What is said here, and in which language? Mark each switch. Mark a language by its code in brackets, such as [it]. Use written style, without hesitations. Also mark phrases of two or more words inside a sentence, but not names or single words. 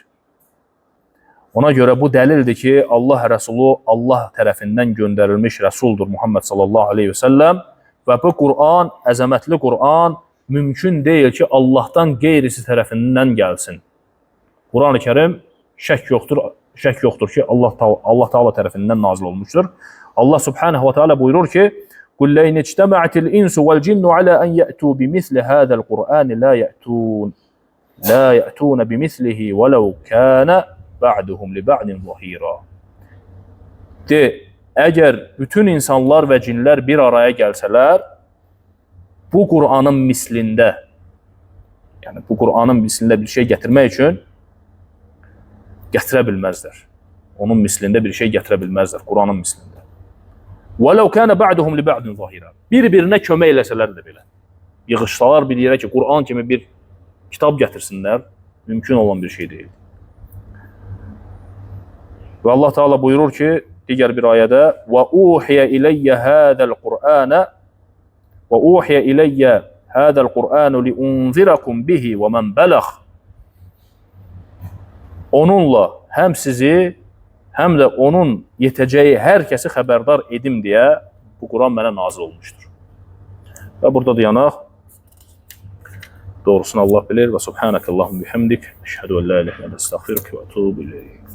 [az] Ona görə bu dəlildir ki, Allah Rəsulu Allah tərəfindən göndərilmiş Rəsuldur Muhammed [ar] صلى الله عليه وسلم [az] və bu Qur'an, əzəmətli Qur'an mümkün deyil ki, Allahdan qeyrisi tərəfindən gəlsin. Quran-ı Kərim şək yoxdur ki, Allah Teala tərəfindən nazil olmuşdur. Allah [ar] سبحانه وتعالى [az] buyurur ki, [ar] قُلْ لَيْنِ اجْتَمَعَتِ الْإِنْسُ وَالْجِنُّ عَلَى أَنْ يَأْتُوا بِمِثْلِ هَذَا الْقُرْآنِ لَا يَأْتُونَ بِمِثْلِهِ وَلَوْ كَانَ بَعْدُهُمْ لِبَعْدٍ ظَهِيرًا. [az] De, əgər bütün insanlar və cinlər bir araya gəlsələr, bu Qur'anın mislində, yəni bu Qur'anın mislində bir şey gətirmək üçün gətirə bilməzlər. Onun mislində bir şey gətirə bilməzlər, Qur'anın mislində. [ar] وَلَوْ كَانَ بَعْدُهُمْ لِبَعْدٍ ظَهِيرًا. [az] Bir-birinə kömək eləsələr də belə. Yığışsalar bir yerə ki, Qur'an kimi bir kitab gətirsinlər, mümkün olan bir şey deyil. Və Allah Teala buyurur ki, digər bir ayədə [ar] وَأُوحِيَ إِلَيَّ هَذَا الْقُرْآنَ وَأُوحِيَ إِلَيَّ هذا القرآن لأنذركم به ومن بلغ. [az] Onunla həm sizi, həm də onun yetəcəyi hər kəsi xəbərdar edim deyə bu Quran mənə nazil olmuşdur. Və burada dayanaq. Doğrusunu Allah bilir. [ar] سبحانك اللهم وبحمدك أشهد أن لا إله إلا أنت أستغفرك وأتوب إليك.